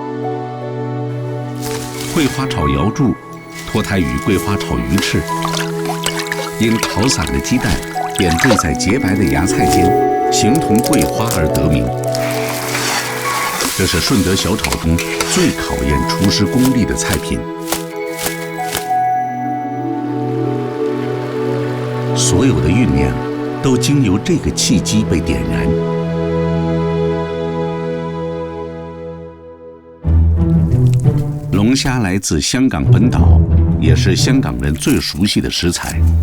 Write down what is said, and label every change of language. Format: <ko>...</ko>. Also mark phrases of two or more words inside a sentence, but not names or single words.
<zh>桂花炒瑤柱脫胎於桂花炒魚翅，因炒散的雞蛋點綴在潔白的芽菜間，形同桂花而得名。這是順德小炒中最考驗廚師功力的菜品。酝酿，都经由这个契机被点燃。龙虾来自香港本岛，也是香港人最熟悉的食材。</zh>